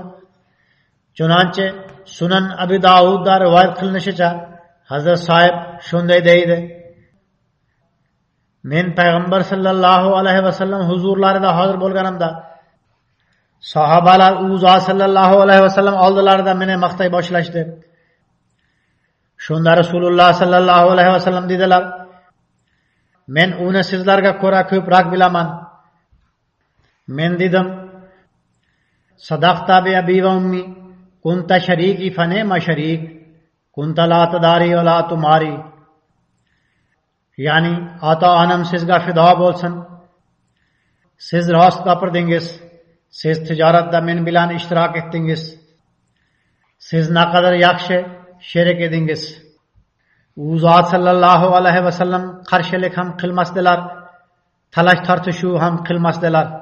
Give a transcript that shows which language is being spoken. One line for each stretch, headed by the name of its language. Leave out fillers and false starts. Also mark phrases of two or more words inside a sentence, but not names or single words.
Uzbek: Chunonchi Sunan Abi Davudda rivoyat qilinishicha Hazrat Soib shunday deydi: Men Payg'ambar
Arabic: صلى الله عليه وسلم
Uzbek: huzurlarida hozir bo'lganimda sahobalar u zot
Arabic: صلى الله عليه وسلم
Uzbek: oldilarida meni maqtay boshlashdi. Shunda Rasululloh
Arabic: صلى الله عليه وسلم
Uzbek: dedilar: Men uni sizlarga ko'ra ko'proq bilaman. Men dedim:
Arabic: صدقت بأبي وأمي كنت شريكي فنعم الشريك كنت لا تداري ولا تماري.
Uzbek: Ya'ni ota onam sizga fido bo'lsin. Siz rost gapirdingiz. Siz tijoratda men bilan ishtirok etdingiz. Siz naqadar yaxshi sherik edingiz. U zot
Arabic: صلى الله عليه وسلم
Uzbek: qarshilik ham qilmasdilar, talash tortishuv ham qilmasdilar.